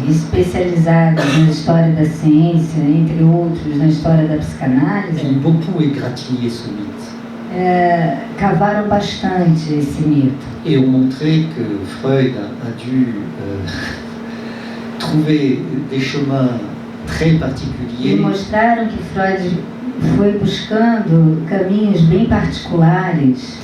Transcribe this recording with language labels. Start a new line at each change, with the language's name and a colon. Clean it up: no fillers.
Portuguese: Especializados na história da ciência, entre outros na história da psicanálise.
French: Ont beaucoup égratigné ce mythe.
Portuguese: Cavaram bastante esse mito.
French: Et ont montré que Freud a dû trouver des chemins très particuliers.
Portuguese: E mostraram que Freud foi buscando caminhos bem particulares